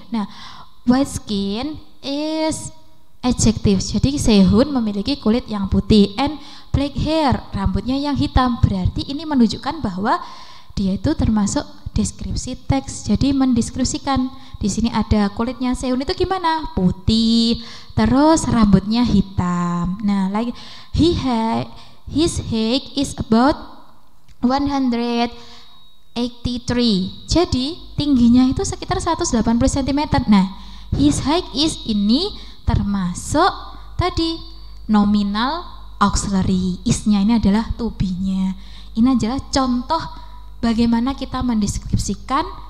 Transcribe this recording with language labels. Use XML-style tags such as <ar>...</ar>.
<en>Nah, white skin is adjective.</en> <id>Jadi Sehun memiliki kulit yang putih.</id> <en>And black hair,</en> <id>rambutnya yang hitam. Berarti ini menunjukkan bahwa dia itu termasuk deskripsi teks. Jadi mendeskripsikan. Di sini ada kulitnya Sehun itu gimana? Putih. Terus rambutnya hitam.</id> <en>Nah, like his height is about 183.</en> <id>Jadi tingginya itu sekitar 180 cm. Nah,</id> <en>his height is</en> <id>ini termasuk tadi nominal auxiliary. Is-nya ini adalah to be-nya. Ini adalah contoh bagaimana kita mendeskripsikan</id>